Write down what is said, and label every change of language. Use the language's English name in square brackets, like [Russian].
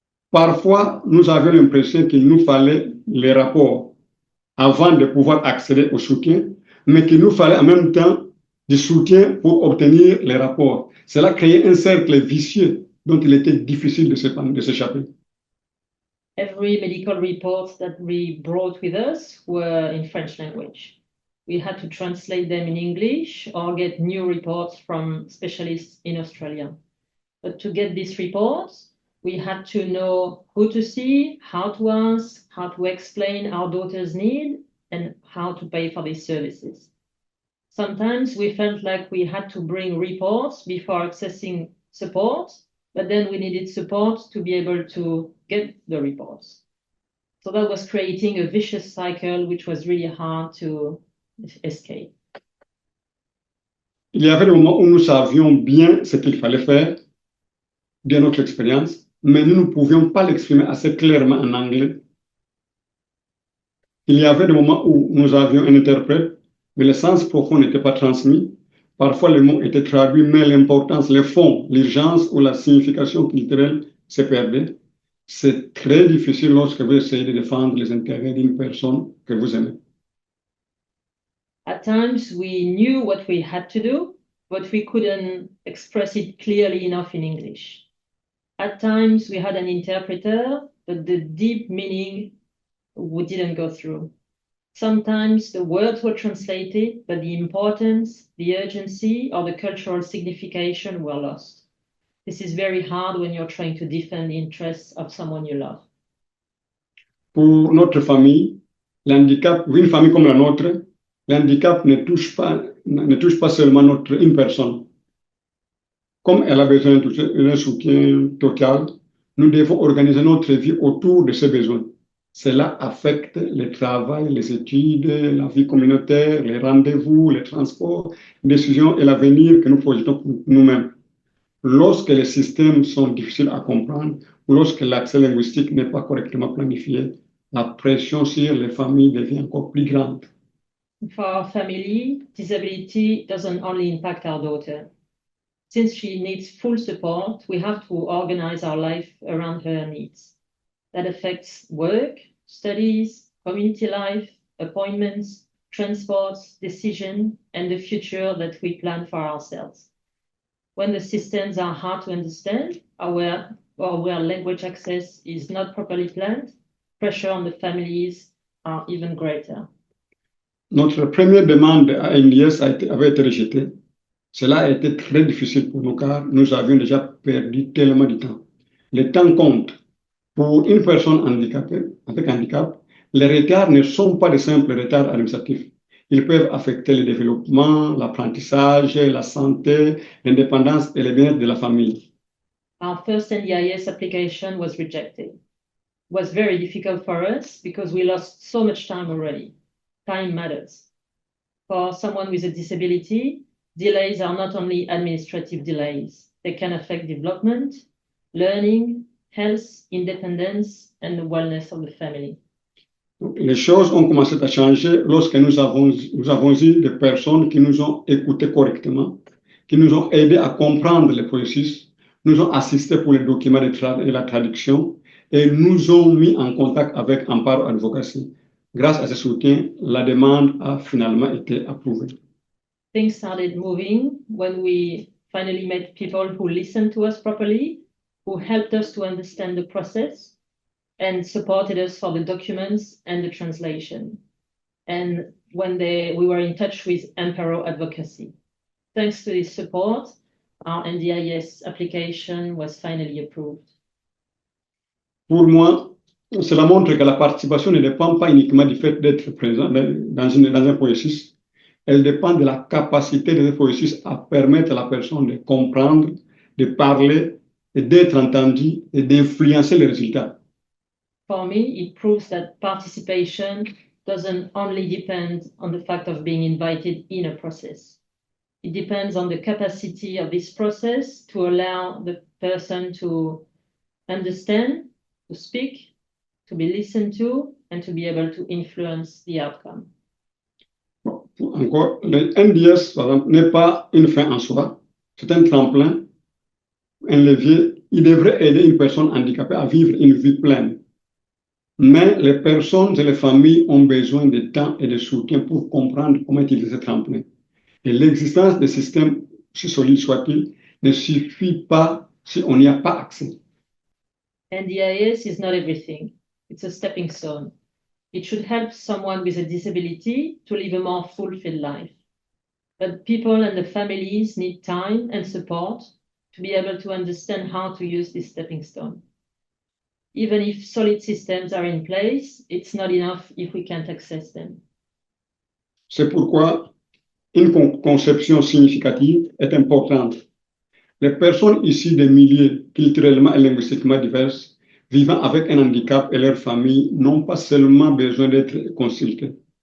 [French] Parfois, nous avions l'impression qu'il nous fallait les rapports avant de pouvoir accéder au soutien, mais qu'il nous fallait en même temps du soutien pour obtenir les rapports. Cela créait un cercle vicieux dont il était difficile de s'échapper. [English] Every medical report that we brought with us were in French language. We had to translate them in English or get new reports from specialists in Australia. But to get these reports, we had to know who to see, how to ask, how to explain our daughter's need, and how to pay for these services. Sometimes we felt like we had to bring reports before accessing support, but then we needed support to be able to get the reports. So that was creating a vicious cycle, which was really hard to escape. [French] Il y avait des moments où nous savions bien ce qu'il fallait faire, bien notre expérience, mais nous ne pouvions pas l'exprimer assez clairement en anglais. Il y avait des moments où nous avions un interprète, mais le sens profond n'était pas transmis. Parfois, les mots étaient traduits, mais l'importance, le fond, l'urgence ou la signification culturelle se perdaient. C'est très difficile lorsque vous essayez de défendre les intérêts d'une personne que vous aimez. [English] At times, we knew what we had to do, but we couldn't express it clearly enough in English. At times, we had an interpreter, but the deep meaning didn't go through. Sometimes the words were translated, but the importance, the urgency, or the cultural signification were lost. This is very hard when you're trying to defend the interests of someone you love. [French] Pour notre famille, l'handicap, une famille comme la nôtre, l'handicap ne touche pas seulement une personne. Comme elle a besoin d'un soutien total, nous devons organiser notre vie autour de ses besoins. Cela affecte le travail, les études, la vie communautaire, les rendez-vous, les transports, les décisions et l'avenir que nous projetons pour nous-mêmes. Lorsque les systèmes sont difficiles à comprendre ou lorsque l'accès linguistique n'est pas correctement planifié, la pression sur les familles devient encore plus grande. [English] For our family, disability doesn't only impact our daughter. Since she needs full support, we have to organize our life around her needs. That affects work, studies, community life, appointments, transports, decision, and the future that we plan for ourselves. When the systems are hard to understand or where language access is not properly planned, pressure on the families are even greater. [French] Notre première demande à NDS avait été rejetée. Cela a été très difficile pour nous car nous avions déjà perdu tellement de temps. Le temps compte. Pour une personne handicapée, avec handicap, les retards ne sont pas de simples retards administratifs. Ils peuvent affecter le développement, l'apprentissage, la santé, l'indépendance et le bien-être de la famille. [English] Our first NDIS application was rejected. It was very difficult for us because we lost so much time already. Time matters. For someone with a disability, delays are not only administrative delays. They can affect development, learning, health, independence, and the wellness of the family. [French] Les choses ont commencé à changer lorsque nous avons eu des personnes qui nous ont écoutés correctement, qui nous ont aidés à comprendre le processus, nous ont assistés pour les documents et la traduction et nous ont mis en contact avec Amparo Advocacy. Grâce à ce soutien, la demande a finalement été approuvée. [English] Things started moving when we finally met people who listened to us properly, who helped us to understand the process and supported us for the documents and the translation. And when we were in touch with Emperor Advocacy. Thanks to this support, our NDIS application was finally approved. [French] Pour moi, cela montre que la participation ne dépend pas uniquement du fait d'être présent dans un processus. Elle dépend de la capacité de ce processus à permettre à la personne de comprendre, de parler, et d'être entendue et d'influencer les résultats. [English] For me, it proves that participation doesn't only depend on the fact of being invited in a process. It depends on the capacity of this process to allow the person to understand, to speak, to be listened to, and to be able to influence the outcome. [French] Bon, encore, le NDS, par exemple, n'est pas une fin en soi. C'est un tremplin, un levier. Il devrait aider une personne handicapée à vivre une vie pleine. Mais les personnes et les familles ont besoin de temps et de soutien pour comprendre comment utiliser ce tremplin. Et l'existence des systèmes, si solides soient-ils, ne suffit pas si on n'y a pas accès. [English] NDIS is not everything. It's a stepping stone. It should help someone with a disability to live a more fulfilled life. But people and the families need time and support to be able to understand how to use this stepping stone. Even if solid systems are in place, it's not enough if we can't access them. [French] C'est pourquoi une conception significative est importante. Les personnes issues des milieux culturellement et linguistiquement divers, vivant avec un handicap et leurs familles, n'ont pas seulement besoin d'être consultées.